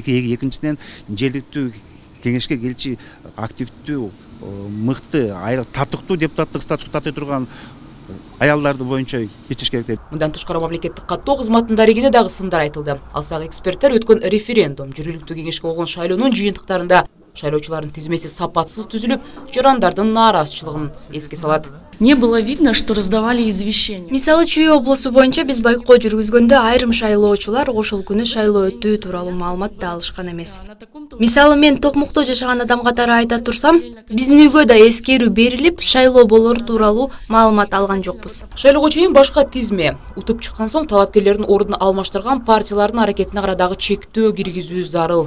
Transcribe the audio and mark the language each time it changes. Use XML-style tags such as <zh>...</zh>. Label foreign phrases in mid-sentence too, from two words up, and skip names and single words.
<ky>Экинчиден жергиликтүү кеңешке келчи активдүү, мыкты, татыктуу депутаттык статусу таатай турган аялдарды боюнча иштеш керек дейт. Мындан тышкары мамлекеттик каттоо кызматынын дарегине дагы сындар айтылды. Алсак эксперттер өткөн референдум, жергиликтүү кеңешке болгон шайлоонун жыйынтыктарында шайлоочулардын тизмеси сапатсыз түзүлүп, жарандардын нааразычылыгын эске салат.</ky> <ru>Не было видно, что раздавали извещения.</ru> <ky>Мисалы Чүй облусу боюнча биз байкоо жүргүзгөндө айрым шайлоочулар ошол күнү шайлоо өтүү тууралуу маалымат да алышкан эмес. Мисалы мен Токмукто жашаган адам катары айта турсам, биздин үйгө да эскерүү берилип, шайлоо болору тууралуу маалымат алган жокпуз. Шайлоого чейин башка тизме утуп чыккан соң талапкерлердин ордун алмаштырган партиялардын аракетине кара дагы чектөө киргизүү зарыл.</ky>